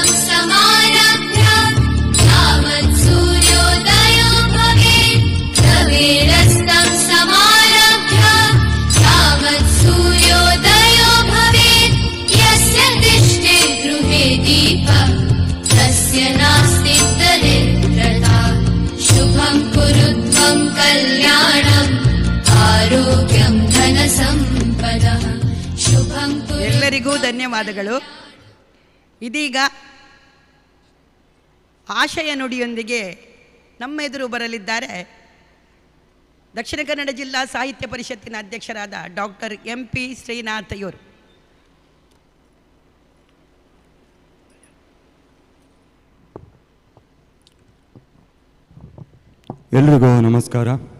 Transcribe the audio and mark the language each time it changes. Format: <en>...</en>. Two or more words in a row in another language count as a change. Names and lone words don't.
<sa>समारभ्य यावत् सूर्योदयो भवेत् रवेरस्तं समारभ्य यावत् सूर्योदयो भवेत् यस्य तिष्ठे गृहे दीपः तस्य नास्ति दरिद्रता शुभं कुरु त्वं कल्याणम् आरोग्यं धनसम्पदः शुभं कुरु</sa> <kn>ಎಲ್ಲರಿಗೂ ಧನ್ಯವಾದಗಳು. ಇದೀಗ ಆಶಯ ನುಡಿಯೊಂದಿಗೆ ನಮ್ಮೆದುರು ಬರಲಿದ್ದಾರೆ ದಕ್ಷಿಣ ಕನ್ನಡ ಜಿಲ್ಲಾ ಸಾಹಿತ್ಯ ಪರಿಷತ್ತಿನ ಅಧ್ಯಕ್ಷರಾದ ಡಾಕ್ಟರ್ MP ಶ್ರೀನಾಥ್ ಇವರು. ಎಲ್ರಿಗೂ ನಮಸ್ಕಾರ.</kn>